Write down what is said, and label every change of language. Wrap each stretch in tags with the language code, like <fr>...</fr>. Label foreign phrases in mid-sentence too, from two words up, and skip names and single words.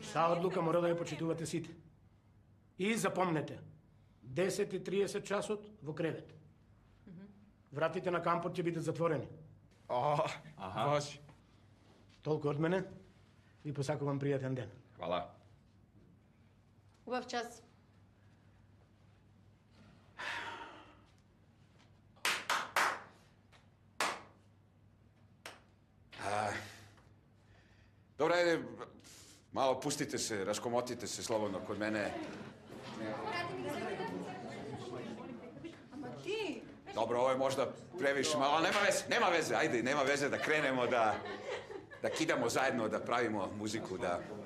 <mk>Таа одлука мора да ја почитувате сите. И запомнете, 10:30 часот во кревет. Вратите на кампот ќе бидат затворени. Баш. Толку од мене. Ви посакувам пријатен ден.</mk> <sr>Hvala.</sr> <mk>Убав час.</mk> <sr>Dobro, ajde, malo pustite se, raskomotite se slobodno kod mene. Dobro, ovo je možda previše malo, ali nema veze, ajde, nema veze da krenemo, da kidamo zajedno, da pravimo muziku, da...</sr>